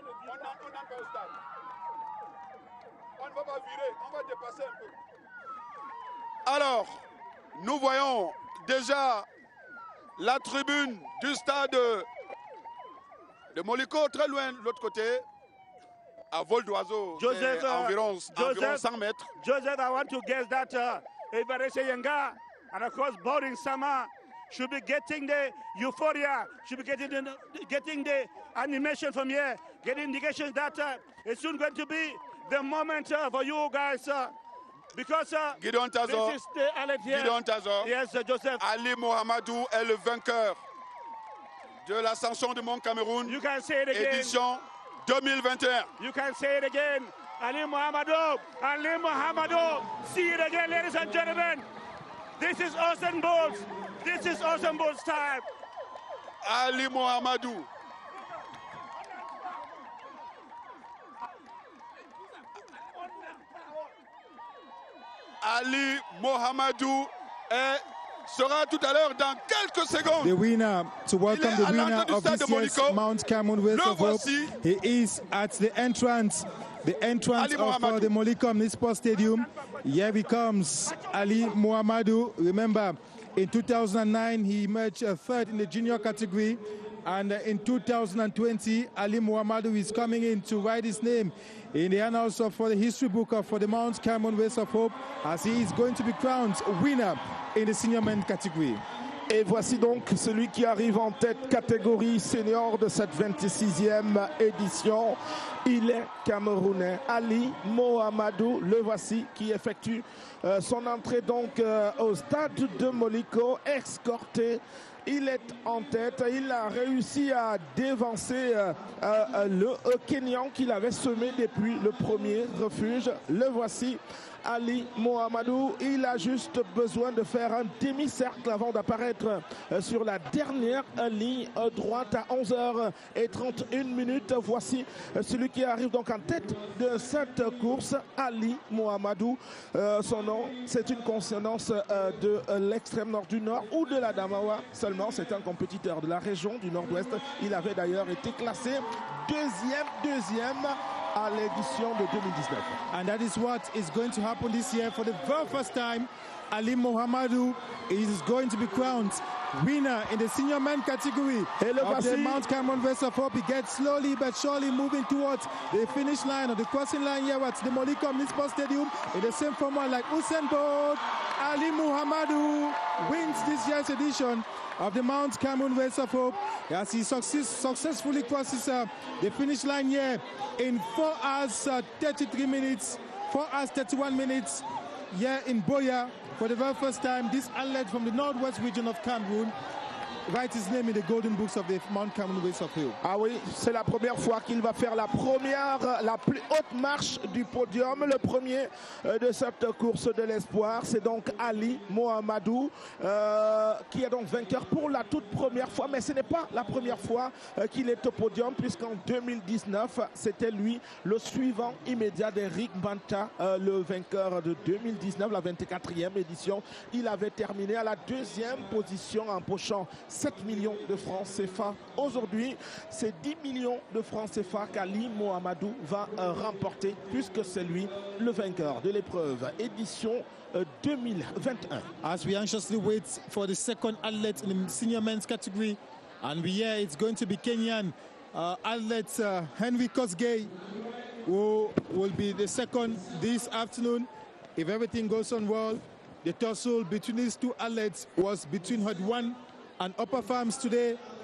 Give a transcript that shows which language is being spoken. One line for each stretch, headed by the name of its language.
French: On n'a pas au stade. On ne va pas virer, on va dépasser un peu. Alors, nous voyons déjà la tribune du stade de Moliko, très loin de l'autre côté, à vol d'oiseau, environ 100 mètres.
English: Joseph, I want to guess that Evariste Yenga and of course Boring Sama should be getting the euphoria, should be getting the animation from here, getting indications that it's soon going to be the moment for you guys. Because Gideon Tazor, this is the alert here. Gideon Tazor. Yes, Joseph.
French: Ali Mohamedou est le vainqueur de l'ascension du Mont Cameroun.
English: You can say it again.
French: Édition 2021.
English: You can say it again. Ali Mohamedou. Ali Mohamedou. See it again, ladies and gentlemen. This is Usain Bolt. This is Usain Bolt's time. Ali Mohamedou.
French: Ali Mohamedou sera tout à l'heure dans quelques secondes.
English: The winner, to welcome the winner of this year's Mount Cameroun Race of Hope. He is at the entrance of the Moliko Omnisport Stadium. Here he comes, Ali Mohamedou. Remember, in 2009, he emerged third in the junior category. And in 2020, Ali Mohamedou is coming in to write his name in the annals of the history book for the Mount Cameroun Race of Hope, as he is going to be crowned winner in the senior men category.
French: Et voici donc celui qui arrive en tête catégorie senior de cette 26e édition. Il est camerounais, Ali Mohamedou. Le voici qui effectue son entrée donc au stade de Moliko, escorté il est en tête. Il a réussi à dévancer le Kenyan qu'il avait semé depuis le premier refuge. Le voici, Ali Mohamedou. Il a juste besoin de faire un demi-cercle avant d'apparaître sur la dernière ligne droite à 11h31. Voici celui qui arrive donc en tête de cette course, Ali Mohamedou. Son nom, c'est une consonance de l'extrême nord du nord ou de la Damawa seulement. C'est un compétiteur de la région du nord-ouest. Il avait d'ailleurs été classé deuxième à l'édition de 2019.
English: And that is what is going to happen this year. For the very first time, Ali Mohamedou is going to be crowned winner in the senior men category of the Mount Cameroon Race of Hope. He gets slowly but surely moving towards the finish line or the crossing line here at the Molicom Municipal Stadium in the same format like Usain Bolt. Ali Mohamedou wins this year's edition of the Mount Cameroon Race of Hope as he successfully crosses the finish line here in 4 hours 33 minutes, 4 hours 31 minutes here in Boya. For the very first time, this athlete from the northwest region of Cameroon write his name in the golden books of the Mount Cameroon Race of Hope.
French: Ah oui, c'est la première fois qu'il va faire la plus haute marche du podium. Le premier de cette course de l'espoir, c'est donc Ali Mohamedou qui est donc vainqueur pour la toute première fois. Mais ce n'est pas la première fois qu'il est au podium, puisqu'en 2019, c'était lui le suivant immédiat d'Eric Banta, le vainqueur de 2019, la 24e édition. Il avait terminé à la 2e position, empochant 7 millions de francs CFA. Aujourd'hui, c'est 10 millions de francs CFA qu'Ali Mohamedou va remporter, puisque c'est lui le vainqueur de l'épreuve édition 2021.
English: As we anxiously wait for the second athlete in the senior men's category, and we hear it's going to be Kenyan athlete Henry Kosgei, who will be the second this afternoon. If everything goes on well, the tussle between these two athletes was between Herd 1 and Upper Farms today.